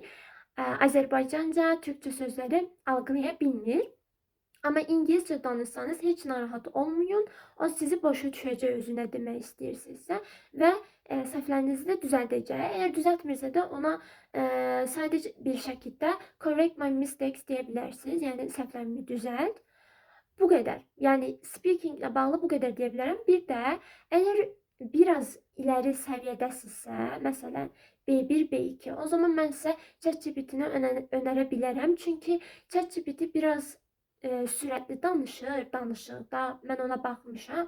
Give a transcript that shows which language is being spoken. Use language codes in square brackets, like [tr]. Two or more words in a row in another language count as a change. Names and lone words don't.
[az] Azərbaycanca, Türkcə sözləri algılaya bilmir. Amma İngiliscə danışsanız heç narahat olmayın. O sizi başa düşəcək özü nə demək istəyirsinizsə və səhvlərinizi də düzəldəcək. Əgər düzəltmirsə də ona sadəcə bir şəkildə [en] correct my mistakes [az] deyə bilərsiniz. Yəni səhvlərimi düzəlt. Bu qədər. Yəni speaking ilə bağlı bu qədər deyə bilərəm. Bir də əgər biraz ileri səviyyədəsinizsə, məsələn B1, B2, o zaman mən sizə ChatGPT-ni önərə bilərəm. Çünki ChatGPT biraz sürətli danışır, danışıqda mən ona baxmışam.